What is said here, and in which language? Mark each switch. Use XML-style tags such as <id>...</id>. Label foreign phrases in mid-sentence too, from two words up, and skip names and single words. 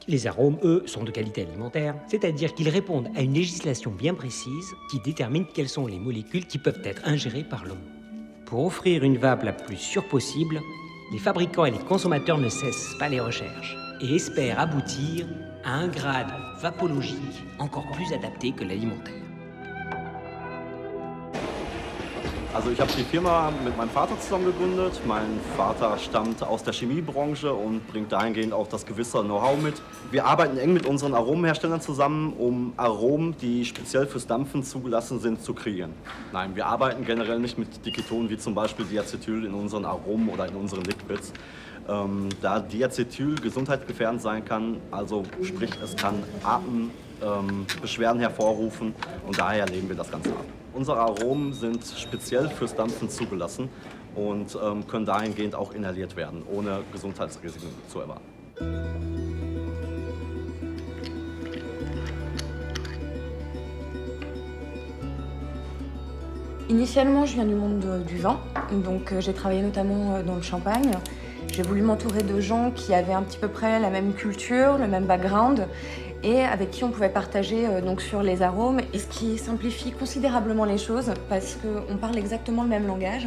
<fr>Les arômes, eux, sont de qualité alimentaire, c'est-à-dire qu'ils répondent à une législation bien précise qui détermine quelles sont les molécules qui peuvent être ingérées par l'homme. Pour offrir une vape la plus sûre possible, les fabricants et les consommateurs ne cessent pas les recherches et espèrent aboutir à un grade vapologique encore plus adapté que l'alimentaire.</fr> <de>Also ich habe die Firma mit meinem Vater zusammen gegründet. Mein Vater stammt aus der Chemiebranche und bringt dahingehend auch das gewisse Know-how mit. Wir arbeiten eng mit unseren Aromenherstellern zusammen, um Aromen, die speziell fürs Dampfen zugelassen sind, zu kreieren. Nein, wir arbeiten generell nicht mit Diketonen wie zum Beispiel Diacetyl in unseren Aromen oder in unseren Liquids. Da Diacetyl gesundheitsgefährdend sein kann, also sprich es kann Atembeschwerden hervorrufen und daher lehnen wir das Ganze ab. Unsere Aromen sind speziell fürs Dampfen zugelassen und können dahingehend auch inhaliert werden, ohne Gesundheitsrisiken zu erwarten.</de> <fr>Initialement, je viens du monde du vin, donc j'ai travaillé notamment dans le champagne. J'ai voulu m'entourer de gens qui avaient un petit peu près la même culture, le même background, et avec qui on pouvait partager donc sur les arômes, et ce qui simplifie considérablement les choses parce qu'on parle exactement le même langage.</fr>